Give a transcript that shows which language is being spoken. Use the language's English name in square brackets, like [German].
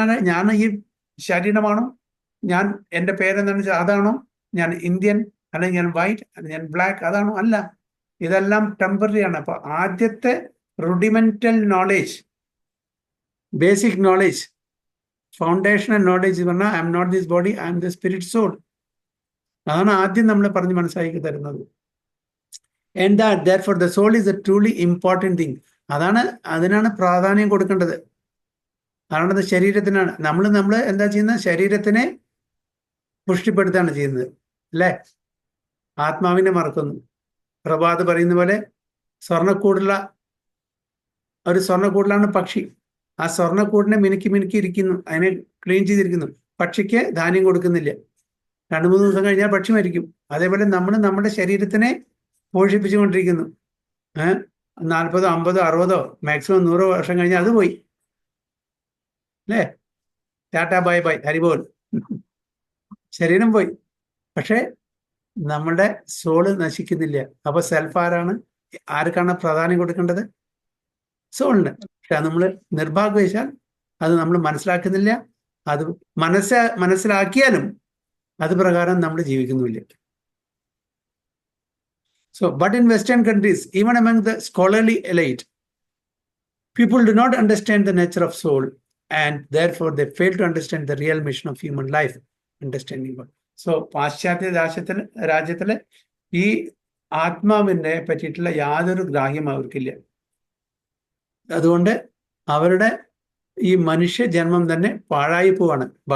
[Malayalam] ഞാൻ ഈ ശരീരമാണോ, ഞാൻ എൻ്റെ പേരെന്താണെന്ന് വെച്ചാൽ അതാണോ, ഞാൻ ഇന്ത്യൻ അല്ലെങ്കിൽ ഞാൻ വൈറ്റ്, ഞാൻ ബ്ലാക്ക്, അതാണോ? അല്ല, ഇതെല്ലാം ടെമ്പററി ആണ്. അപ്പൊ ആദ്യത്തെ റുഡിമെന്റൽ knowledge, basic knowledge, foundational knowledge പറഞ്ഞാൽ [English] I am not this body, I am the spirit soul. [Malayalam] അതാണ് ആദ്യം നമ്മൾ പറഞ്ഞ് മനസ്സിലാക്കി തരുന്നത്. [English] And that therefore the soul is a truly important thing. [Malayalam] അതിനാണ് പ്രാധാന്യം കൊടുക്കേണ്ടത്. അതാണത് ശരീരത്തിനാണ്. നമ്മൾ എന്താ ചെയ്യുന്നത്? ശരീരത്തിനെ പുഷ്ടിപ്പെടുത്താണ് ചെയ്യുന്നത്, അല്ലേ? ആത്മാവിനെ മറക്കുന്നു. പ്രഭാത് പറയുന്ന പോലെ സ്വർണ്ണക്കൂടിലാണ് പക്ഷി. ആ സ്വർണ്ണക്കൂടിനെ മിനുക്കി ഇരിക്കുന്നു, അതിനെ ക്ലീൻ ചെയ്തിരിക്കുന്നു. പക്ഷിക്ക് ധാന്യം കൊടുക്കുന്നില്ല. 2-3 ദിവസം കഴിഞ്ഞാൽ പക്ഷി മരിക്കും. അതേപോലെ നമ്മൾ നമ്മുടെ ശരീരത്തിനെ പോഷിപ്പിച്ചുകൊണ്ടിരിക്കുന്നു. 40, 50, 60 മാക്സിമം 100 വർഷം കഴിഞ്ഞാൽ അത് പോയി, അല്ലേ? Tata bye bye, ഹരിബോൽ. ശരീരം പോയി, പക്ഷെ നമ്മുടെ സോള് നശിക്കുന്നില്ല. അപ്പൊ സെൽഫ് ആർക്കാണ് പ്രാധാന്യം കൊടുക്കേണ്ടത്? സോളിന്. പക്ഷെ അത് നമ്മൾ നിർഭാഗ്യവശാൽ അത് നമ്മൾ മനസ്സിലാക്കുന്നില്ല. അത് മനസ്സിലാക്കിയാലും അത് പ്രകാരം നമ്മൾ ജീവിക്കുന്നില്ല. [English] So, but in Western countries, even among the scholarly elite, people do not understand the nature of soul, and therefore they fail to understand the real mission of human life, understanding God. [Malayalam] So, പാശ്ചാത്യ രാജ്യത്തിലെ ഈ ആത്മാവിനെ പറ്റിയിട്ടുള്ള യാതൊരു ഗ്രാഹ്യം അവർക്കില്ല. അതുകൊണ്ട് അവരുടെ ഈ മനുഷ്യ ജന്മം തന്നെ പാഴായി പോവാണ്.